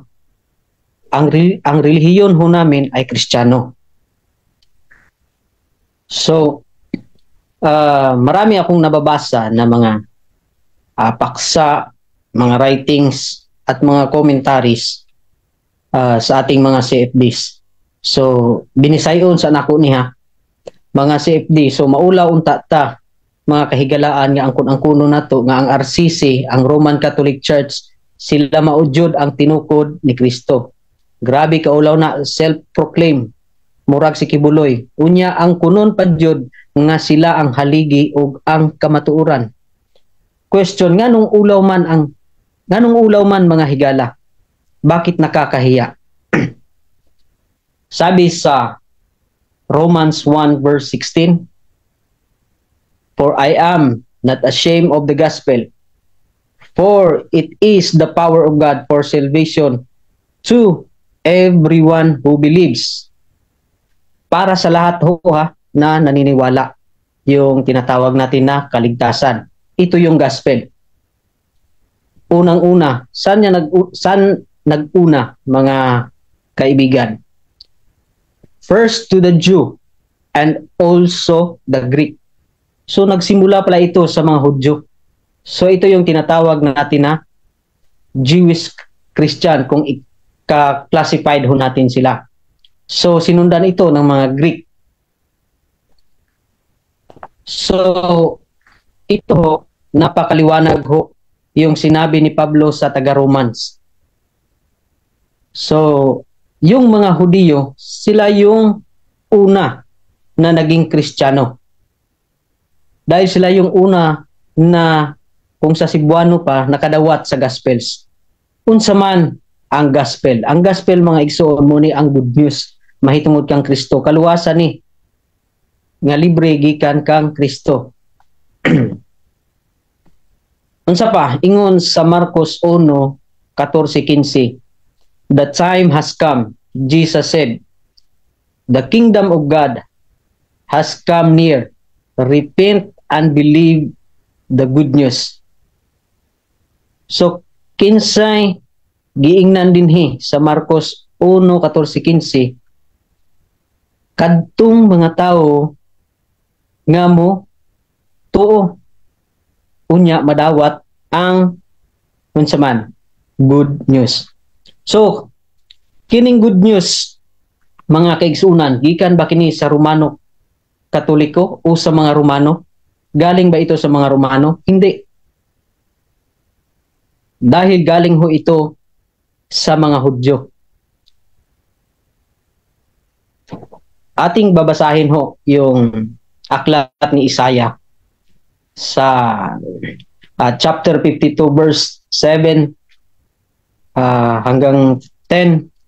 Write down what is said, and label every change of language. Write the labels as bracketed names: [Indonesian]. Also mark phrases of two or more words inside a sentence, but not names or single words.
[Filipino] Ang relihiyon ho namin ay Kristiyano. So, marami akong nababasa na mga paksa, mga writings, at mga commentaries sa ating mga CFDs. So, [Cebuano] binisayon sa nako niya, mga CFD. So, maulaw unta ta, mga kahigalaan nga ang kuno nato nga ang RCC, ang Roman Catholic Church, sila maudyod ang tinukod ni Kristo. Grabe kaulaw na, self-proclaim, murag si Kibuloy. Unya ang kunon padyod nga sila ang haligi o ang kamatuuran. Question, nganong ulaw man mga higala? [Filipino] Bakit nakakahiya? Sabi sa Romans 1 verse 16, [English] "For I am not ashamed of the gospel, for it is the power of God for salvation to everyone who believes." [Filipino] Para sa lahat ho na naniniwala, yung tinatawag natin na kaligtasan. Ito yung gospel. Unang-una, saan nag-una mga kaibigan? First to the Jew and also the Greek. So nagsimula pala ito sa mga Hudyo. So ito yung tinatawag natin na [English] Jewish Christian [Filipino] kung i-classified ho natin sila. So sinundan ito ng mga Greek. So ito napakaliwanag ho yung sinabi ni Pablo sa taga-Romans. So yung mga Hudiyo, sila yung una na naging Kristiyano. Dahil sila yung una na kung sa Cebuano [Cebuano] pa nakadawat sa Gospels. Unsa man ang Gospel? Ang Gospel mga igsoon mo ni ang [English] good news. [Cebuano] Mahitungod kang Kristo. Kaluwasan ni nga libre gikan kang Kristo. Unsa pa? Ingon sa Marcos 1:14-15. [English] "The time has come," Jesus said. "The kingdom of God has come near. Repent and believe the good news." [Cebuano] So, kinsay giingnan dinhi sa Marcos 1:14-15, kadtong mga tao nga mo tuo unya madawat ang unsa man [English] good news. [Cebuano] So, kining [English] good news, [Cebuano] mga kaigsunan, gikan ba kini sa Romano Katoliko o sa mga Romano? [Filipino] Galing ba ito sa mga Romano? Hindi. Dahil galing ho ito sa mga Hudyo. Ating babasahin ho yung aklat ni Isaiah sa chapter 52 verse 7 hanggang 10.